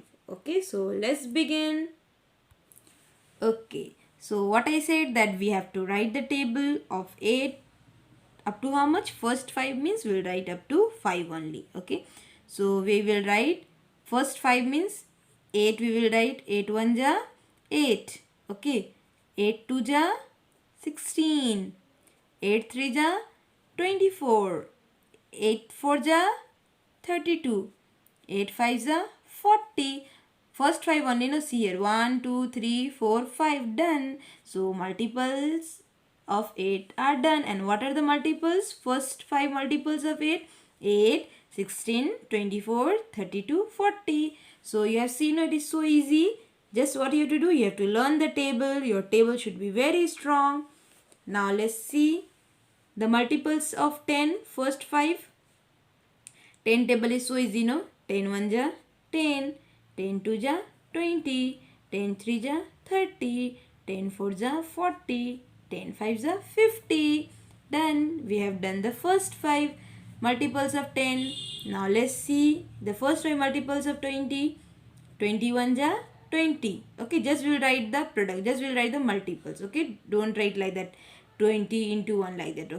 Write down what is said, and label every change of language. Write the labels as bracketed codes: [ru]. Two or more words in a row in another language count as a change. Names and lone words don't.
[en] Okay, so let's begin. Okay, so what I said, that we have to write the table of 8 up to how much? First 5 means we will write up to 5 only. Okay, so we will write first 5 means 8, we will write 8 1 ja 8. Okay, 8 2 ja 16, 8 3 ja 24, 8 4 ja 32, 8 5 ja 40. First 5 only, no, see here, 1 2 3 4 5, done. So multiples of 8 are done. And what are the multiples? First 5 multiples of 8, 8, 16, 24, 32, 40. So you have seen it is so easy. Just what you have to do, you have to learn the table. Your table should be very strong. Now let's see the multiples of 10, first 5. 10 table is so easy, no? 10 1 ja 10, 10 2 ja 20, 10 3 ja 30, 10 4 ja 40, 10 5 ja 50. Done. We have done the first 5 multiples of 10. Now let's see the first 5 multiples of 20. 21 ja 20. Okay, just we'll write the product. Just we'll write the multiples. Okay, don't write like that 20 into 1 like that.